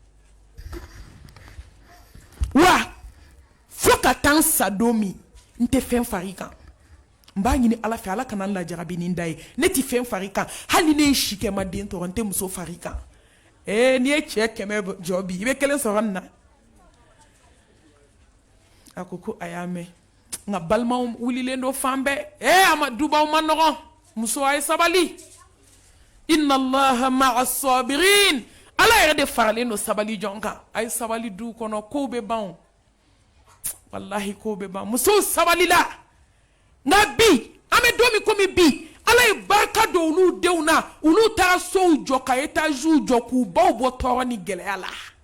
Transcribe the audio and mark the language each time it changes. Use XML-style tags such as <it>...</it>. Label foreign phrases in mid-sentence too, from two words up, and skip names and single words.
<bm>wa fo ka taa n sa don min n tɛ fɛn fara i kan n b'a ɲini ala fɛ ala kana n lajarabi ni n da ye ne tɛ fɛn fara i kan hali ni ne ye si kɛ n ma den tɔrɔ n tɛ muso fara i kan n'i ye cɛ 100 jɔ bi i bɛ 1 sɔrɔ nin na a ko a y'a mɛn nka balimaw wulilen don fan bɛɛ a ma dubaw ma nɔgɔn muso a ye sabali</bm> <ar>inna allaha ma'a sabirin</ar> <bm>ala yɛrɛ de faralen don sabali jɔn kan a ye sabali du kɔnɔ kow bɛ ban wallahi kow bɛ ban musow sabalila nka bi an bɛ don min komi bi ala ye barika don olu denw na olu taara sow jɔ ka etaziw jɔ k'u baw bɔ tɔɔrɔ ni gɛlɛya la</bm>